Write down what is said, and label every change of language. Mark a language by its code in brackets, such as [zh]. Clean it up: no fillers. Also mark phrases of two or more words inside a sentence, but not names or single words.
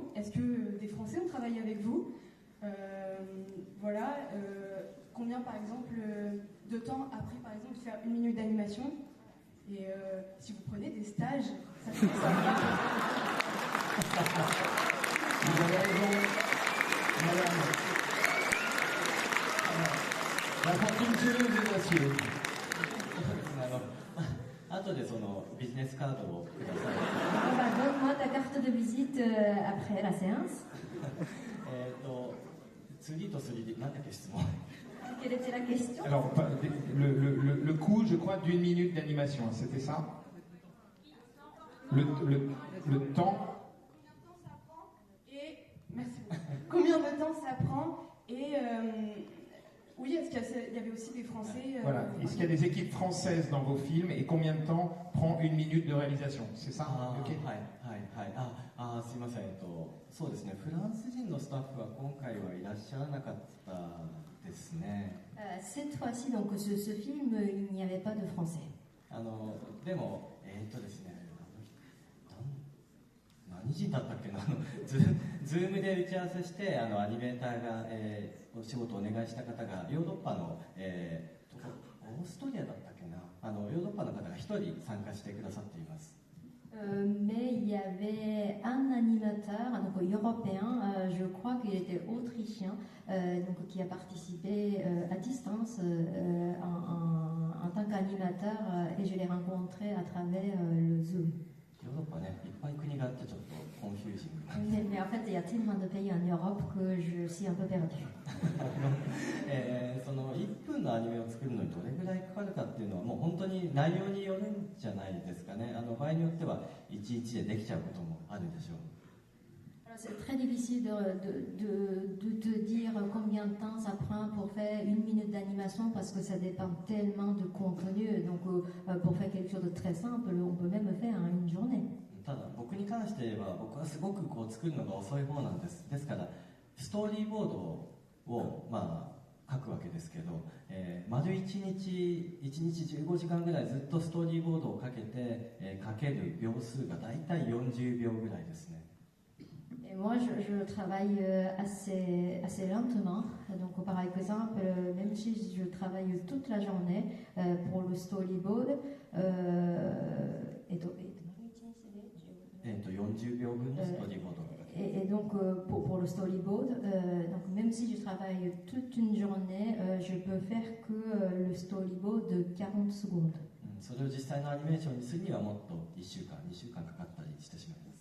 [fr] Est-ce que des Français ont travaillé avec vous? Combien, par exemple, de temps après, par exemple, de faire 1 minute d'animation? Et si vous prenez des stages, ça fait ça. Vous avez raison, madame. La fortune chez les messieurs. [ja] 後でそのビジネスカードをください。 [fr] Donne-moi ta carte de visite après la séance. [ja] 2D と 3D、何だっけ質問？ [fr] Quelle était la question? Alors, le coût, je crois, d'1 minute d'animation, c'était ça? Le temps? Et merci beaucoup. Combien de temps ça prend? Et oui, est-ce qu'il y avait aussi des Français? Voilà. Est-ce qu'il y a des équipes françaises dans vos films et combien de temps prend 1 minute de réalisation? C'est ça? Okay. [ja] すいません。そうですね。フランス人のスタッフは今回はいらっしゃらなかったですね。 [fr] Cette fois-ci, donc ce film, il n'y avait pas de français. [ja] でもですね。何人だったっけな。ズームで打ち合わせしてアニメーターが、お仕事をお願いした方がヨーロッパの、オーストリアだったっけな。ヨーロッパの方が1人参加してくださっています。 [fr] Mais il y avait un animateur donc européen, je crois qu'il était autrichien, donc qui a participé à distance en tant qu'animateur et je l'ai rencontré à travers le Zoom. [ja] ヨーロッパね、いっぱい国があってちょっとコンフュージング。 [fr] Mais en fait, il y a tellement de pays en Europe que je suis un peu perdue. [ja] その1分のアニメを作るのにどれぐらいかかるかっていうのはもう本当に内容によるんじゃないですかね。場合によっては1日でできちゃうこともあるでしょう。 [fr] C'est très difficile de te dire combien de temps ça prend pour faire 1 minute d'animation parce que ça dépend tellement de contenu. Donc, pour faire quelque chose de très simple, on peut même le faire en 1 journée. [ja] ただ僕に関して言えば僕はすごく作るのが遅い方なんです。ですからストーリーボードを書くわけですけど、丸1日15時間ぐらいずっとストーリーボードをかけて、かける秒数がだいたい40秒ぐらいですね。 [fr] Et moi, je travaille assez lentement. Donc, par exemple, même si je travaille toute la journée pour le storyboard, [ja] 40 秒分のストーリーボード。 [fr] Et donc, pour le storyboard, donc même si je travaille toute une journée, je peux faire que le storyboard de 40 secondes. [ja] それを実際のアニメーションにするにはもっと1週間、2週間かかったりしてしまいます。